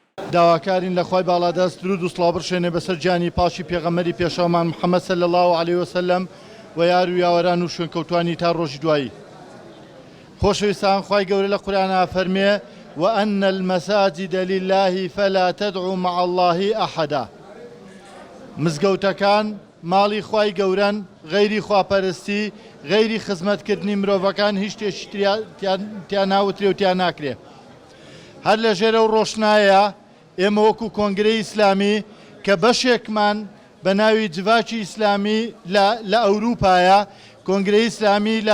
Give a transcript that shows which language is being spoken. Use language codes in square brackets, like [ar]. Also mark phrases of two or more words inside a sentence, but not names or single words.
[ckb] داواکارین لە خوای باڵادەست درود و سڵاو بڕشێنێ بەسەر گیانی پاشی پێغەمبەری پێشەوەمان محەممەد [ar] صلی الله عليه وسلم [ckb] و یار و یاوەران و شوێنکەوتوانی تا ڕۆژی دوایی. خۆشەویستان، خوای گەورە لە قورئانە فەرمێ [ar] وأن المساجد لله فلا تدعوا مع الله أحدا. [ckb] مزگەوتەکان ماڵی خوای گەورەن، غەیری خواپەرستی، غەیری خزمەتکردنی مرۆڤەکان هیچ شتێکی تیان ناوترێ و تیان ناکرێ. هەر لە ژێرە و ڕۆشنایە ئێمە وەکو کۆنگرەی ئیسلامی کە بەشێکمان بە ناوی جڤاکی ئیسلامی لە ئەوروپایە، کۆنگرەی ئیسلامی لە